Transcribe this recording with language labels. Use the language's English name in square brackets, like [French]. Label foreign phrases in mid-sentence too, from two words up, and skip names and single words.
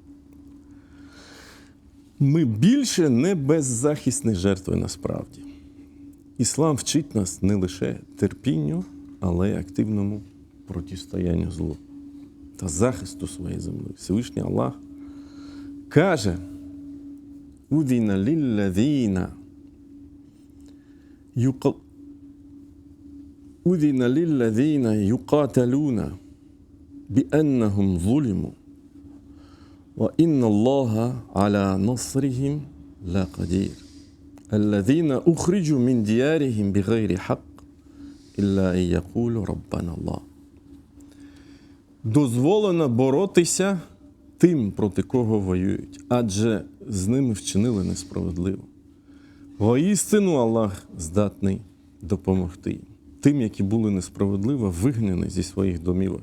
[Ukrainian] Ми більше не беззахисні жертви насправді. Іслам вчить нас не лише терпінню, але й активному протистоянню злу та захисту своєї землі. Всевишній Аллах каже: [Arabic] «أذن للذين يقاتلون بأنهم ظلموا وإن الله على نصرهم لقدير. الذين أخرجوا من ديارهم بغير حق, إلا أن يقولوا ربنا الله». [Ukrainian] Дозволено боротися тим, проти кого воюють, адже з ними вчинили несправедливо. Воістину Аллах здатний допомогти їм, тим, які були несправедливо вигнані зі своїх домівок.